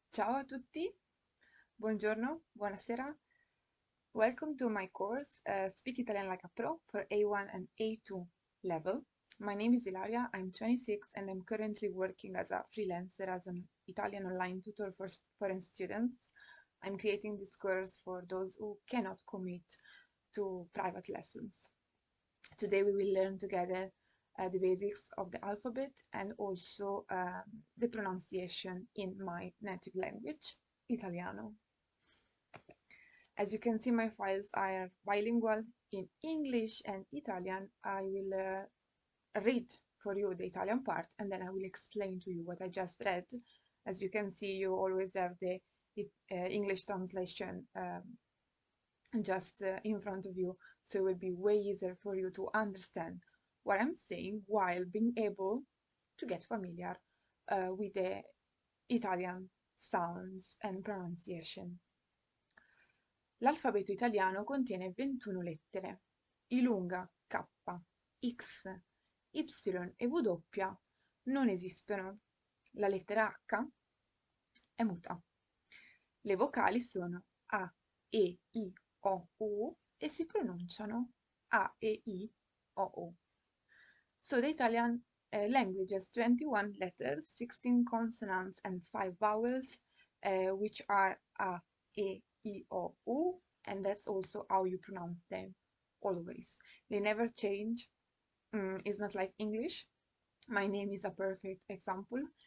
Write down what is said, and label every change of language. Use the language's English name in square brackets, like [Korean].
[Italian] Ciao a tutti, buongiorno, buonasera. [English] Welcome to my course, Speak Italian Like a Pro for A1 and A2 level. My name is Ilaria, I'm 26 and I'm currently working as a freelancer as an Italian online tutor for foreign students. I'm creating this course for those who cannot commit to private lessons. Today we will learn together the basics of the alphabet and also the pronunciation in my native language, Italiano. As you can see, my files are bilingual in English and Italian. I will read for you the Italian part and then I will explain to you what I just read. As you can see, you always have the English translation just in front of you, so it will be way easier for you to understand what I'm saying while being able to get familiar with the Italian sounds and pronunciation. [Italian] L'alfabeto italiano contiene 21 lettere. I lunga, K, X, Y e W non esistono. La lettera H è muta. Le vocali sono A, E, I, O, U e si pronunciano A, E, I, O, U. [English] So the Italian language has 21 letters, 16 consonants and 5 vowels, which are A, E, I, O, U, and that's also how you pronounce them always. They never change. It's not like English. My name is a perfect example.